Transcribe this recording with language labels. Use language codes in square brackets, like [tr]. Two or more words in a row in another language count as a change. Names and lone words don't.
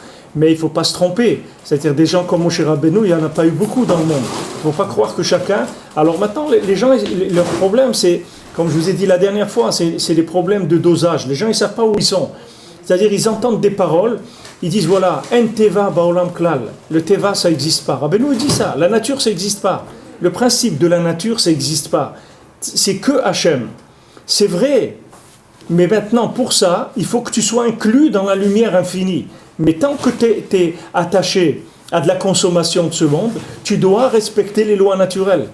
[fr] Mais il ne faut pas se tromper. C'est-à-dire des gens comme Moshe Rabbeinu, il n'y en a pas eu beaucoup dans le monde. Il ne faut pas croire que chacun... Alors maintenant, les gens, leur problème, c'est, comme je vous ai dit la dernière fois, c'est les problèmes de dosage. Les gens, ils ne savent pas où ils sont. C'est-à-dire, ils entendent des paroles, ils disent, voilà, [he] אין טבע בעולם כלל. [fr] Le teva, ça n'existe pas. Rabbeinu, il dit ça. La nature, ça n'existe pas. Le principe de la nature, ça n'existe pas. C'est que Hachem. C'est vrai. Mais maintenant, pour ça, il faut que tu sois inclus dans la lumière infinie. Mais tant que tu es attaché à de la consommation de ce monde, tu dois respecter les lois naturelles.